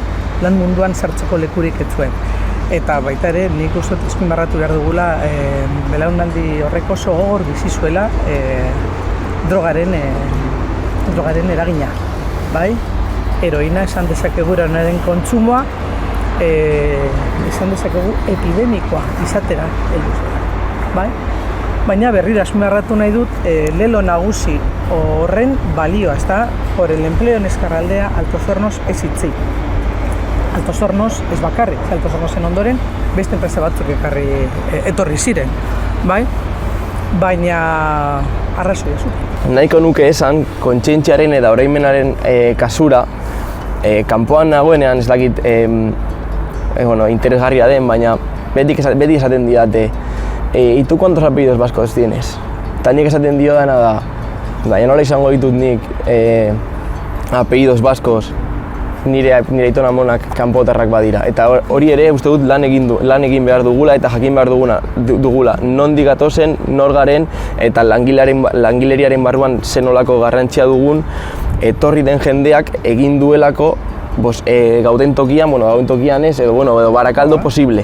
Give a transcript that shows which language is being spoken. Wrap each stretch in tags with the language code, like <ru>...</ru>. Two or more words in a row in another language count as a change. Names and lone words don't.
<eu>Lan munduan sartzeko lekurik ez zuen. Eta baita ere, nik uste azpimarratu behar dugula belaunaldi horrek oso gogor bizi zuela drogaren eragina, bai? Heroina esan dezakegu heroinaren kontsumoa, esan dezakegu epidemikoa izatera heldu zela, bai? Baina berriro azpimarratu nahi dut lelo nagusi horren balioa, ezta?</eu> <es>Por el empleo en Ezkerraldea, Altos Hornos</es> <eu>ez itzi. Altos Hornos ez bakarrik, Altos Hornosen ondoren beste enpresa batzuk etorri ziren, bai? Baina arrazoia zuten. Nahiko nuke esan, kontzientziaren eta oroimenaren kasura, kanpoan nagoenean ez dakit interesgarria den, baina beti esaten didate,</eu> <es>¿y tú cuántos apellidos vascos tienes?</es> <eu>Eta nik esaten dio dena da, baina nola izango ditut nik</eu> <es>apellidos vascos</es> <eu>nire aiton amonak kanpotarrak badira. Eta hori ere uste dut lan egin behar dugula eta jakin behar dugula nondik gatozen, nor garen eta langileriaren barruan zenolako garrantzia dugun etorri den jendeak egin duelako gauden tokian ez, edo Barakaldo posible.</eu>